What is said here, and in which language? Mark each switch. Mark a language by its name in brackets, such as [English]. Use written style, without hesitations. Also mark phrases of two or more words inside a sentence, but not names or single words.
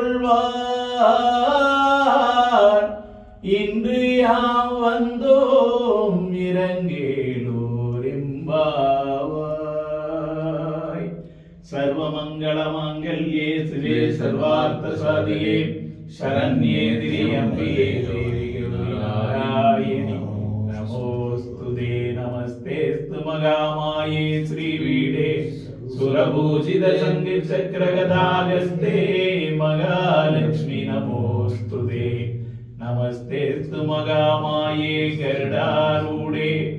[Tamil] கொள்வார் இன்று யாம் வந்தோம் இரங்கேலோர் எம்பாவாய். [Sanskrit] सर्वमङ्गल माङ्गल्ये शिवे सर्वार्थ साधिके शरण्ये त्र्यम्बके देवी नारायणी नमोस्तुते नमस्तेस्तु महामाये श्रीपीठे सुरपूजित शङ्खचक्रगदाहस्ते महालक्ष्मी नमोस्तुते नमस्तेस्तु महामाये गरुडारूढे